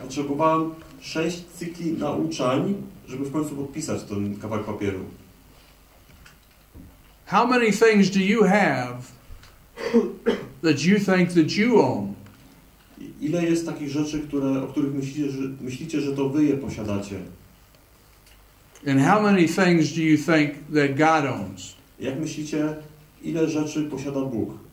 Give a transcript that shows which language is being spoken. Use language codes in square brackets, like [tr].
[pl] Potrzebowałem 6 cykli nauczań, żeby w końcu podpisać ten kawałek papieru. [en] How many things do you have that you think that you own? [pl] Ile jest takich rzeczy, o których myślicie, że to wy je posiadacie? [en] And how many things do you think that God owns? [pl] Jak myślicie, ile rzeczy posiada Bóg?